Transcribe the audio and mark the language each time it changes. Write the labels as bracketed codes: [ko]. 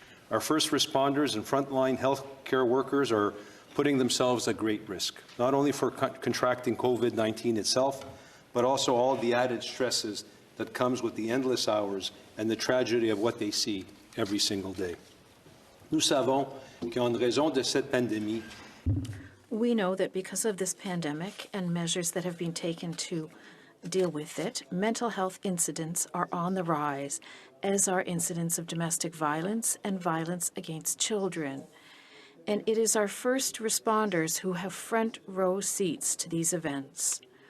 [en] Our first responders and frontline healthcare workers are putting themselves at great risk, not only for contracting COVID-19 itself, but also all the added stresses that comes with the endless hours and the tragedy of what they see every single day. [fr] Nous savons qu'en raison de cette pandémie, [en] we know that because of this pandemic and measures that have been taken to deal with it, mental health incidents are on the rise, as are incidents of domestic violence and violence against children. And it is our first responders who have front row seats to these events.